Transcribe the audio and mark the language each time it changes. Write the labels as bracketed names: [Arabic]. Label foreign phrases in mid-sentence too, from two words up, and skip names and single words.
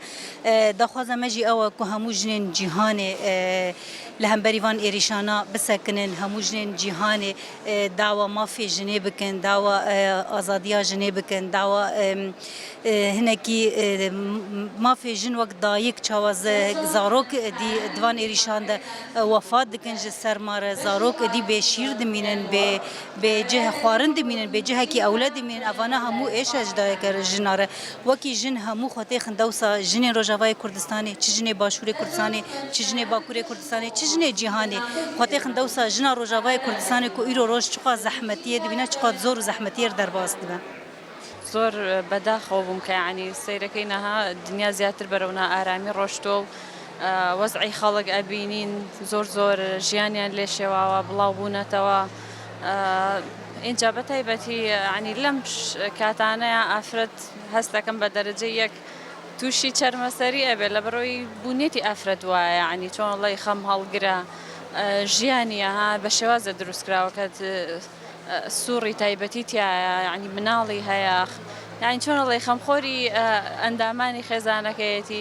[Kurdish] Daxwaza me jî ew e ku hemû jinên cîhanê li hemberî van êrîşana bisekinin, hemû jinên cîhanê dawa mafê jinê bikin, dawa azadiya jinê bikin, dawa hinekî mafê jin wek dayîk çawa zarok divan êrîşan de wefat dikin ji serma re, zarok dî bêşîr dimînin, bê cih xwarin dimînin, bê cihekî ewle dimînin. Evane hemû êş e ji dayîka jina re. Wekî jin hemû xwe têxin dewsa jinên Rojavayê Kurdistanê, çi jinê Başûrê Kurdistanê, çi jinê Bakurê Kurdistanê, çi jinê cîhanê xwe têxin dewsa jina Rojavayê Kurdistanê ku îro roj çiqa zehmetiyê dibîne, çiqa zor û zehmetiyê derbas dibe. [Central Kurdish] زۆر بەداخەوە بووم کە یعنی سەیرەکەی نەها دنیا زیاتر بەرەو نائارامی ڕۆشتۆ و وەزعی خەڵک ئەبینین زۆر زۆر ژیانیان لێ شێواوە بڵاو بوونەتەوە. اینجا بە تایبەتی ینی لەم کاتانەیە ئافرەت هەست دەکەم بە دەرەجەی یەک تووشی چەرمەسەری ئەبێ لە بەرەوەی بوونێتی ئافرەت وایە، ینی چۆن وەڵی خەم هەڵگرە ژیانیە ها بە شێوازە دروستکراوە کە سووڕی تایبەتی تایە، ینی مناڵی هەیە، یانی چۆن وەڵی خەمخۆری ئەندامانی خێزانەکەیەتی.